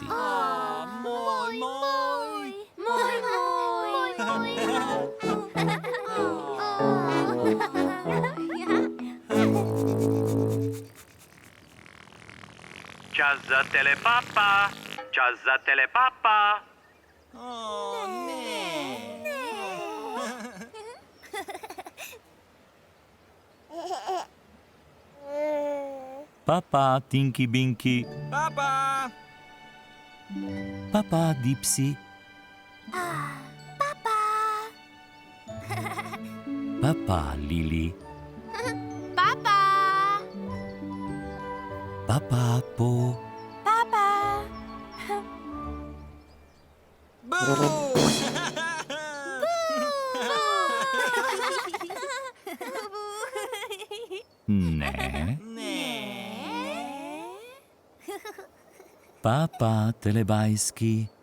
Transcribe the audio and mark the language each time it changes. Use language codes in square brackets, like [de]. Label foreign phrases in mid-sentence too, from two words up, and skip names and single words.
[sl] Moj, moj! Čas za telepapa! Čas za telepapa! Papa, Tinky Binky. Papa! Papa, Dipsy. Papa, Lili. Papa! Papa, Po. Boo! Ne. Ne. Papa, telebajski.